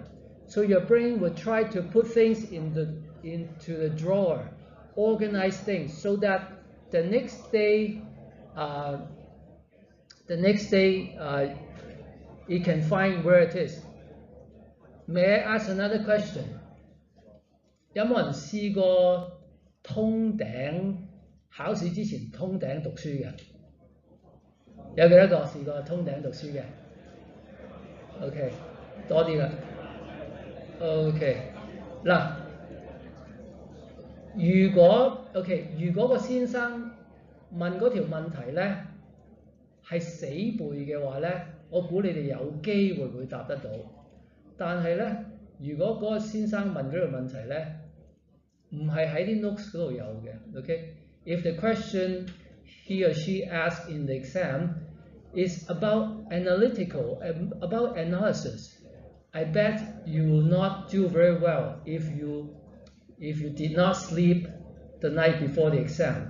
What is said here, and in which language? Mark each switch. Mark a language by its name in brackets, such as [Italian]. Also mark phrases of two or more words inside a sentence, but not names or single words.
[English] So your brain will try to put things into the drawer, organize things, so that the next day it can find where it is. May I ask another question? [Cantonese] 有冇人試過通頂考試之前通頂讀書嘅？有幾多個試過通頂讀書嘅 ？OK， 多啲啦。OK， 嗱，如果個先生問嗰條問題咧係死背嘅話咧，我估你哋有機會會答得到。但係咧，如果嗰個先生問嗰條問題咧，唔係喺啲 notes 嗰度有嘅。 [English] OK，if the question he or she asks in the exam is about about analysis, I bet you will not do very well if you did not sleep the night before the exam.